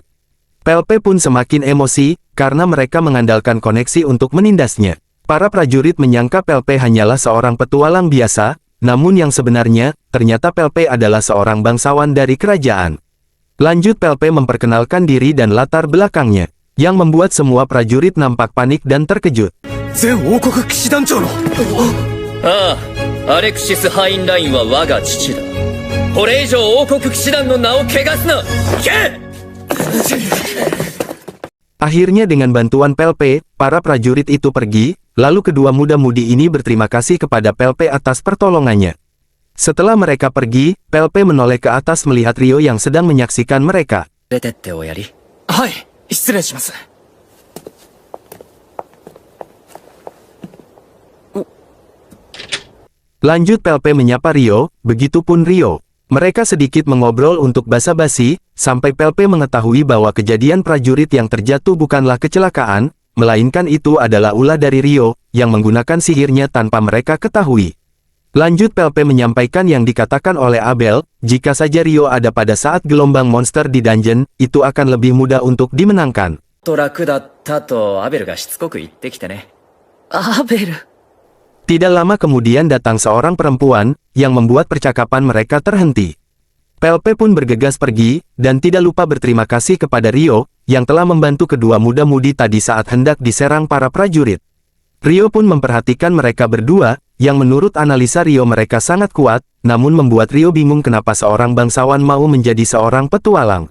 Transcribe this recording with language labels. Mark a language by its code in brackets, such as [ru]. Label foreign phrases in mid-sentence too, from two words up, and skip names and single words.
[id] Pelpe pun semakin emosi, karena mereka mengandalkan koneksi untuk menindasnya. Para prajurit menyangka Pelpe hanyalah seorang petualang biasa, namun yang sebenarnya, ternyata Pelpe adalah seorang bangsawan dari kerajaan. Lanjut Pelpe memperkenalkan diri dan latar belakangnya, yang membuat semua prajurit nampak panik dan terkejut. [ja] アレクシス・ハインラインは我が父だ。これ以上王国騎士団の名を汚すな。聞け！ [id] Akhirnya dengan bantuan Pelpe, para prajurit itu pergi, lalu kedua muda-mudi ini berterima kasih kepada Pelpe atas pertolongannya. Setelah mereka pergi, Pelpe menoleh ke atas melihat Ryo yang sedang menyaksikan mereka. [ja] 出てっておやり。はい、失礼します。 [id] Lanjut Pelpe menyapa Ryo, begitupun Ryo. Mereka sedikit mengobrol untuk basa-basi, sampai Pelpe mengetahui bahwa kejadian prajurit yang terjatuh bukanlah kecelakaan, melainkan itu adalah ulah dari Ryo, yang menggunakan sihirnya tanpa mereka ketahui. Lanjut Pelpe menyampaikan yang dikatakan oleh Abel, jika saja Ryo ada pada saat gelombang monster di dungeon, itu akan lebih mudah untuk dimenangkan. [ja] と楽だったとアベルがしつこく言ってきてね。アベル。 [id] Tidak lama kemudian datang seorang perempuan, yang membuat percakapan mereka terhenti. Pelpe pun bergegas pergi, dan tidak lupa berterima kasih kepada Ryo, yang telah membantu kedua muda-mudi tadi saat hendak diserang para prajurit. Ryo pun memperhatikan mereka berdua, yang menurut analisa Ryo mereka sangat kuat, namun membuat Ryo bingung kenapa seorang bangsawan mau menjadi seorang petualang.